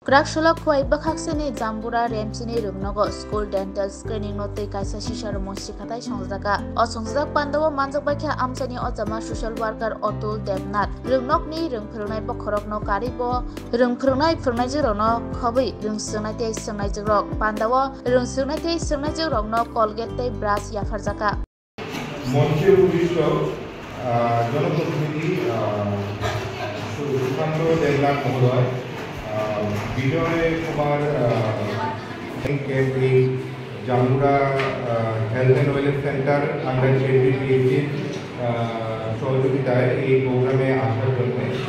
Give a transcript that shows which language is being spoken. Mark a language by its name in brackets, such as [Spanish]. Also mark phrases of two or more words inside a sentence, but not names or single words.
[Kok Borok] Kraksulak kwai bakhakseni Jambura Remsini Rungnogo [English] School Dental Screening [Kok Borok] no tei kaisa sisar mosi khatai songjaka o songjak pandawo manjak bakha amchani ojama [English] social worker [Kok Borok] Otul Devnath Rungnokni rungphrongnai bokhorokno karibo rungphrongnai phrongnaijikrokno khobui rungswngnai tei swngnaijikrok pandawo rungswngnai tei swngnaijikrokno Colgate tei brush yafarjaka [Bangla] মঞ্চে উপবিষ্ট জনপ্রতিনিধি সুশান্ত দেবনাথ মহোদয় বিজয় কুমার এই জাম্বুরা [English] health and wellness centre under JPPHC [Bangla] সহযোগিতায় এই প্রোগ্রামে আসার জন্য